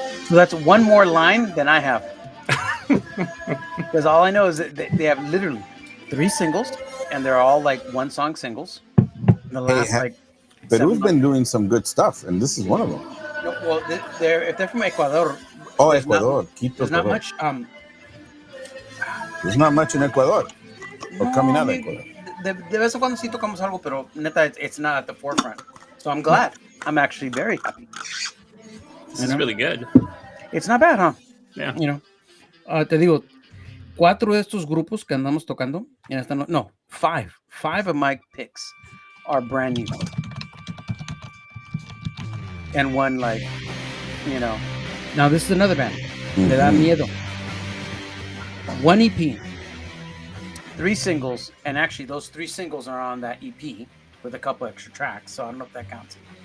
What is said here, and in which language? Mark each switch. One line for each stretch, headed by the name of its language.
English: So that's one more line than I have. Because all I know is that they have literally 3 singles, and they're all like one song singles. In the last like. But 7 we've months. been doing some good stuff, and this is one of them. No, well, if they're from Ecuador. Oh, Ecuador, Quito. There's not Ecuador. much. There's not much in Ecuador. Or coming out of Ecuador.
Spanish: De vez en cuando sí tocamos algo, pero neta,
English: it's not at the forefront. So I'm glad. I'm actually very happy. This is really good. It's not bad, huh? Yeah. You know,
Spanish: te digo, 4 de estos grupos que andamos tocando, en esta no, 5.
English: 5 of my picks are brand new. And one like, you know. Now this is another band.
Spanish: Le da miedo.
English: 1 EP. 3 singles, and actually those 3 singles are on that EP with a couple extra tracks, so I don't know if that counts.